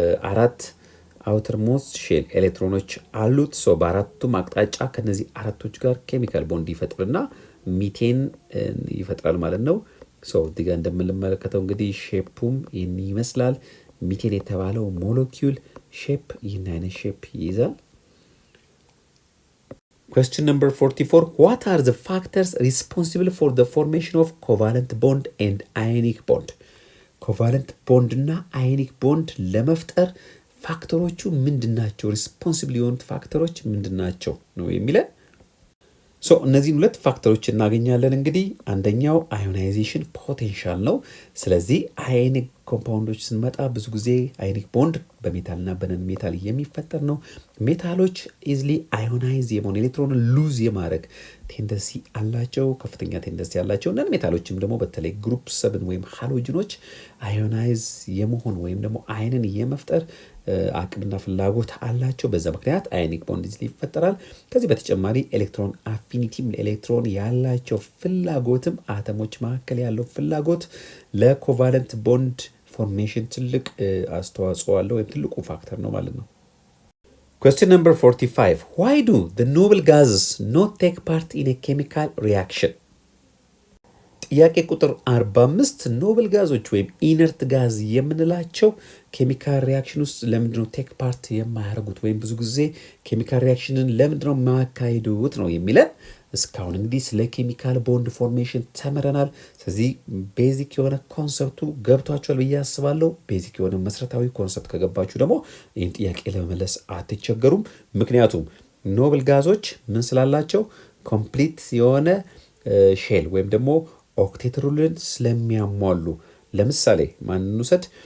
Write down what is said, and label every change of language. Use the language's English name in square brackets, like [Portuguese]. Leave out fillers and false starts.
[Amharic] አራት አውተር ሞስት ሼል ኤሌክትሮኖች አሉት። በአራቱም አቅጣጫ ከነዚህ አራቶች ጋር ኬሚካል ቦንድ ይፈጥርና ሚቴን ይፈጥራል ማለት ነው። እዚህ ጋር እንደምንመለከተው እንግዲህ ሼፑም ይህን ይመስላል። ሚቴን የተባለው ሞለኪውል ሼፕ ይህን አይነት ሼፕ ይይዛል። [English] Question number 44. What are the factors responsible for the formation of covalent bond and ionic bond? [Amharic] ኮቫለንት ቦንድ እና አዮኒክ ቦንድ ለመፍጠር ፋክተሮቹ ምንድናቸው? ሪስፖንሲብል የሆኑት ፋክተሮች ምንድናቸው ነው የሚለን። እነዚህን ሁለት ፋክተሮች እናገኛለን። እንግዲህ አንደኛው አዮናይዜሽን ፖቴንሻል ነው። ስለዚህ አዮኒክ ኮምፓውንዶች ስንመጣ ብዙ ጊዜ አዮኒክ ቦንድ በሜታልና በነን ሜታል የሚፈጠር ነው። ሜታሎች ኢዝሊ አዮናይዝ የመሆን ኤሌክትሮን ሉዝ የማድረግ ቴንደንሲ አላቸው፣ ከፍተኛ ቴንደንሲ አላቸው። ነን ሜታሎችም ደግሞ በተለይ ግሩፕ 7 ወይም ሃሎጅኖች አዮናይዝ የመሆን ወይም ደግሞ አይንን የመፍጠር አቅምና ፍላጎት አላቸው። በዛ ምክንያት አዮኒክ ቦንድ ኢዝሊ ይፈጠራል። ከዚህ በተጨማሪ ኤሌክትሮን አፊኒቲም ኤሌክትሮን ያላቸው ፍላጎትም አተሞች መካከል ያለው ፍላጎት ለኮቫለንት ቦንድ ፎርሜሽን ትልቅ አስተዋጽኦ አለው ወይም ትልቁ ፋክተር ነው ማለት ነው። [English] Question number 45. Why do the noble gases not take part in a chemical reaction? [Amharic] ጥያቄ ቁጥር 45 ኖብል ጋዞች ወይም ኢነርት ጋዝ የምንላቸው ኬሚካል ሪያክሽን ውስጥ ለምንድነው ቴክ ፓርት የማያደርጉት ወይም ብዙ ጊዜ ኬሚካል ሪያክሽንን ለምንድነው የማያካሂዱት ነው የሚለን። እስካሁን እንግዲህ ስለ ኬሚካል ቦንድ ፎርሜሽን ተምረናል። ስለዚህ ቤዚክ የሆነ ኮንሰፕቱ ገብቷችኋል ብዬ አስባለሁ። ቤዚክ የሆነ መሰረታዊ ኮንሰፕት ከገባችሁ ደግሞ ይህን ጥያቄ ለመመለስ አትቸገሩም። ምክንያቱም ኖብል ጋዞች ምን ስላላቸው ኮምፕሊት የሆነ ሼል ወይም ደግሞ ኦክቴት ሩልን ስለሚያሟሉ። ለምሳሌ ማንን ውሰድ?